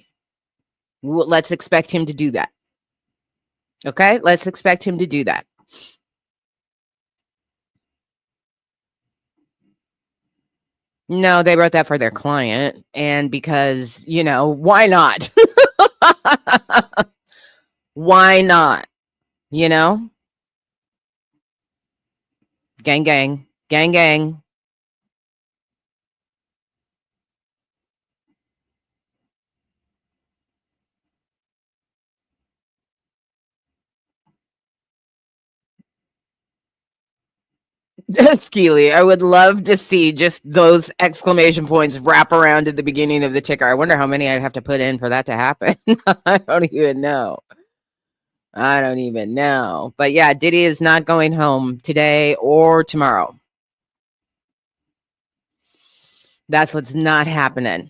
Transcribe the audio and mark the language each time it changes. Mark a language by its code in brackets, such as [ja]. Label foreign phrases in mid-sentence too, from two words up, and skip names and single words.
[en] Let's expect him to do that. Okay, let's expect him to do that. No, they wrote that for their client, and because, why not? Why not? Gang, gang, gang, gang. Skeely, I would love to see just those exclamation points wrap around at the beginning of the ticker. I wonder how many I'd have to put in for that to happen. I don't even know. But yeah, Diddy is not going home today or tomorrow. That's what's not happening.